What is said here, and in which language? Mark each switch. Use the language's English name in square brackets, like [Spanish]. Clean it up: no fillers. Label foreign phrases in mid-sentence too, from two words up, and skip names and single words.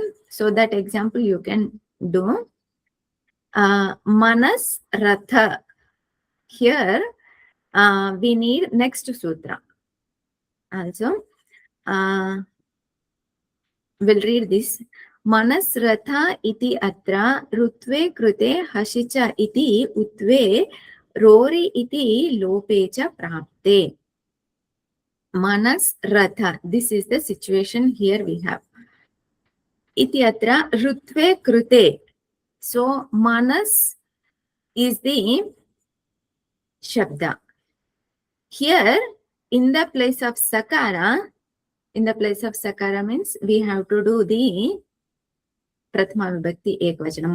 [English] So that example you can do. [Sanskrit] Manas Ratha. [English] Here, we need next sutra. Also, we'll read this. [Sanskrit] Manas Ratha iti atra rutve krute hashicha iti utve rori iti lopecha prapte. Manas Ratha. [English] This is the situation here we have. [Sanskrit] Iti atra rutve krute. [English] So, Manas is the Shabda. Here, in the place of Sakara means we have to do the [Sanskrit] Prathama Vibhakti Ekvachanam.